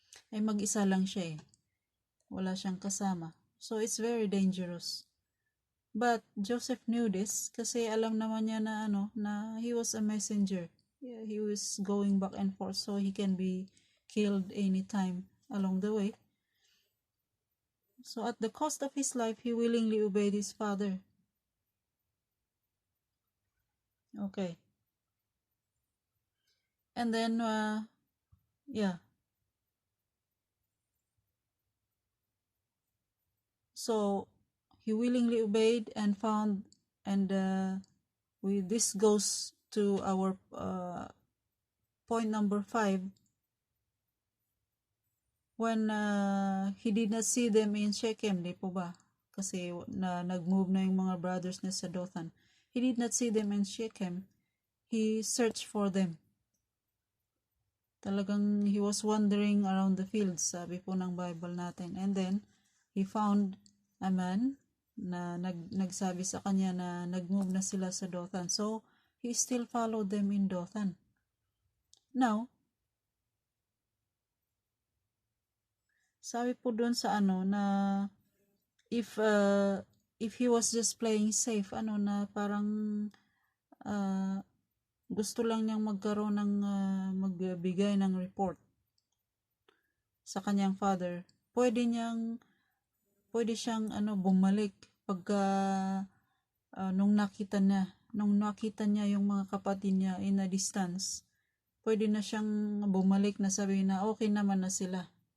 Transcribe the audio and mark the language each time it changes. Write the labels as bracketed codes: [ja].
[tl] Ay mag-isa lang siya wala siyang kasama. [en] So it's very dangerous. But Joseph knew this [tl] kasi alam naman niya na na [en] he was a messenger. Yeah, he was going back and forth so he can be killed anytime along the way. So at the cost of his life, he willingly obeyed his father. Okay. And then, yeah. So he willingly obeyed and found, and this goes to our point number 5. When he did not see them in Shechem, [tl] di po ba? Kasi nag-move na yung mga brothers niya sa Dothan. [en] He did not see them in Shechem. He searched for them. [tl] Talagang [en] he was wandering around the fields, [tl] sabi po ng Bible natin. [en] And then, he found a man [tl] na nagsabi sa kanya na nag-move na sila sa Dothan. [en] So, he still followed them in Dothan. Now, [tl] sabi po doon sa na [en] if he was just playing safe, [tl] na parang gusto lang niyang magkaroon ng magbigay ng report sa kanyang father, pwede siyang bumalik pagka nung nakita niya yung mga kapatid niya [en] in a distance, [tl] pwede na siyang bumalik na sabihin na okay naman na sila.